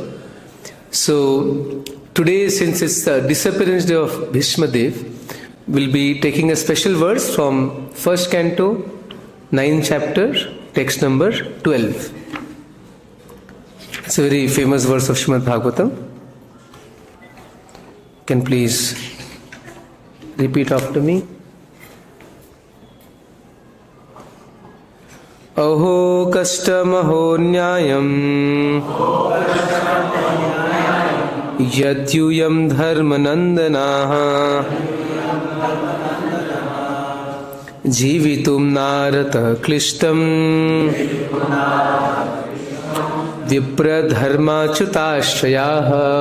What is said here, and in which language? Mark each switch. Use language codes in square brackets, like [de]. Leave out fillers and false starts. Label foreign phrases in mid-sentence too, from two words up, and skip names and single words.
[en] So today, since it's the disappearance day of Bhīṣmadeva, we'll be taking a special verse from first canto, 9th chapter, text number 12. It's a very famous verse of Srimad Bhagavatam. Can please repeat after me. [sa] Aho kaṣṭam aho nyāyyaṁ yad yūyaṁ dharma-nandanāḥ jīvitum nārhatha kliṣṭam vipra-dharmācyutāśrayāḥ